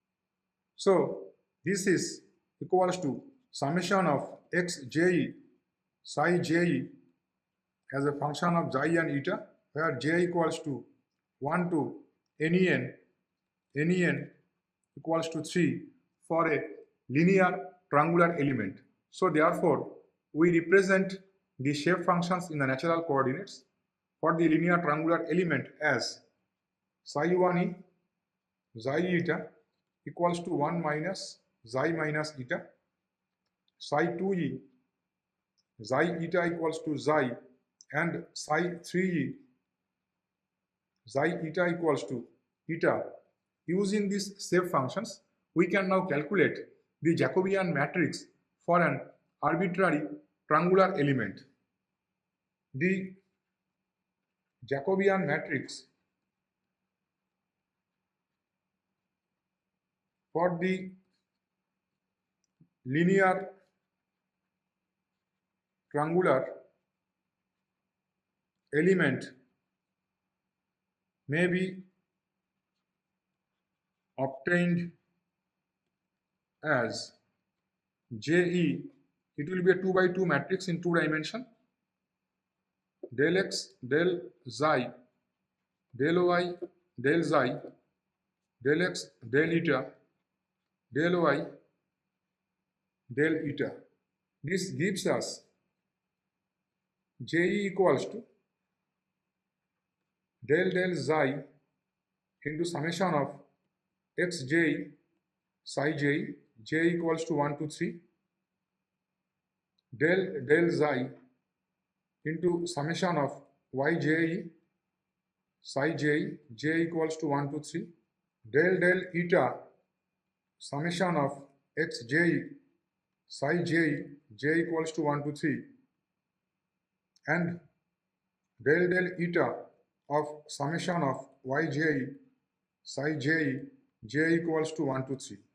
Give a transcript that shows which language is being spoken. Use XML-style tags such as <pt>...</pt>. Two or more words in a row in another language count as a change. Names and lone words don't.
<en>So this is equals to summation of xje psi j as a function of xi and eta, where j equals to 1 to nen equals to 3 for a linear triangular element. So therefore, we represent the shape functions in the natural coordinates for the linear triangular element as psi 1e xi eta equals to 1 minus xi minus eta, psi 2e xi eta equals to xi, and psi 3e xi eta equals to eta. Using these shape functions, we can now calculate the Jacobian matrix for an arbitrary triangular element. The Jacobian matrix for the linear triangular element may be obtained as JE. It will be a 2 by 2 matrix in 2 dimension. Del x, del xi, del y, del xi, del x, del eta, del y, del eta. This gives us JE equals to del xi into summation of xj psi j, j equals to 1 to 3, del xi into summation of yj psi j, j equals to 1 to 3, del eta summation of xj psi j, j equals to 1 to 3, and del eta of summation of yj psi j, j equals to 1 to 3.</en>